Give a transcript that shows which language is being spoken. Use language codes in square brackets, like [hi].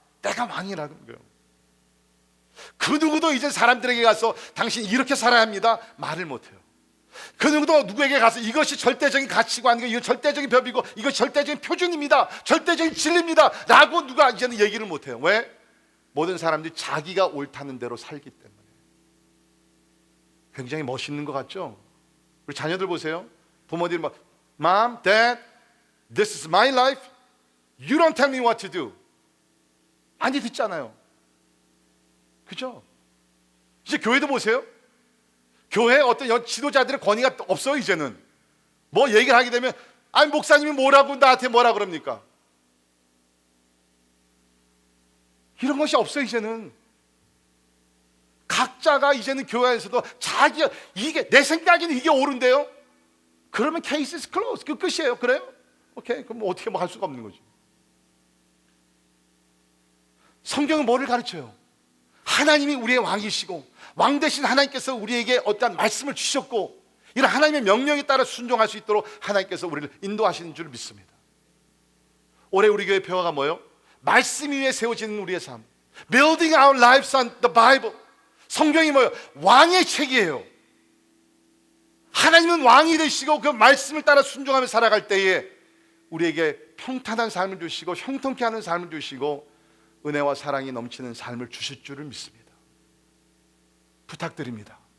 [ko] 내가 왕이라는 거예요. 그 누구도 이제 사람들에게 가서 당신 이렇게 살아야 합니다 말을 못해요. 그 누구도 누구에게 가서 이것이 절대적인 가치관이고 이거 절대적인 법이고 이것이 절대적인 표준입니다, 절대적인 진리입니다 라고 누가 이제는 얘기를 못해요. 왜? 모든 사람들이 자기가 옳다는 대로 살기 때문에. 굉장히 멋있는 것 같죠? 우리 자녀들 보세요. 부모들이 막 [en] Mom, Dad, this is my life. You don't tell me what to do. [ko] 많이 듣잖아요. 그죠? 이제 교회도 보세요. 교회 어떤 지도자들의 권위가 없어요. 이제는 뭐 얘기를 하게 되면 아니 목사님이 뭐라고 나한테 뭐라 그럽니까? 이런 것이 없어요. 이제는 각자가 이제는 교회에서도 자기가 이게 내 생각에는 이게 옳은데요. 그러면 [en] 케이스 is closed. [ko] 그 끝이에요. 그래요? 오케이. 그럼 뭐 어떻게 뭐 할 수가 없는 거지. 성경은 뭐를 가르쳐요? 하나님이 우리의 왕이시고 왕 대신 하나님께서 우리에게 어떠한 말씀을 주셨고 이런 하나님의 명령에 따라 순종할 수 있도록 하나님께서 우리를 인도하시는 줄 믿습니다. 올해 우리 교회 표어가 뭐예요? 말씀 위에 세워지는 우리의 삶. [en] Building our lives on the Bible. [ko] 성경이 뭐예요? 왕의 책이에요. 하나님은 왕이 되시고 그 말씀을 따라 순종하며 살아갈 때에 우리에게 평탄한 삶을 주시고 형통케 하는 삶을 주시고 은혜와 사랑이 넘치는 삶을 주실 줄을 믿습니다. 부탁드립니다.